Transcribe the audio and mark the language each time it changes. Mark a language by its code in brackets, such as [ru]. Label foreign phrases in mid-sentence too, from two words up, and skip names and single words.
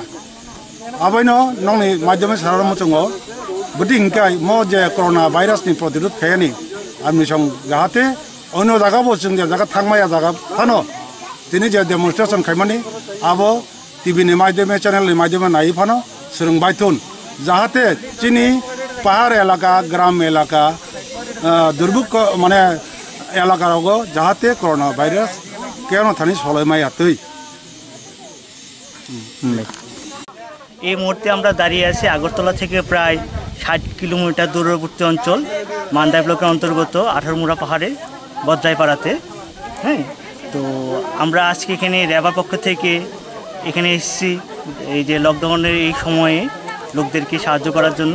[trp] आबैनो नंनि माध्यमे सारांबो जोङो बुद्धि हिंकाय म जे [en] corona virus [trp] नि प्रतिरोध खायानि आमनि सं जाहाथे अन्य जागाबो जों जागा थांमाया जागा फानो दिनै जे डेमनस्ट्रेशन खाइमानि आबो टिभि नि माध्यमे चेनेल नि माध्यमे नाय फानो सोलोंबायथुन जाहाथे चिनी पहाड़ एलाका ग्राम एलाका दुर्भिक्ष माने एलाकारावगो जाहाथे [en] corona virus [trp] केन थानी सलायमाया तै [bn] এই মুহূর্তে আমরা দাঁড়িয়ে আছি আগরতলা থেকে প্রায় 60 কিলোমিটার দূরবর্তী অঞ্চল মান্দাই ব্লকের অন্তর্গত 18 মুড়া পাহাড়ে বজ্রাইপাড়াতে। হ্যাঁ, তো আমরা আজকে এখানে র্যাবার পক্ষ থেকে এখানে এসেছি এই যে লকডাউনের এই সময়ে লোকদেরকে সাহায্য করার জন্য।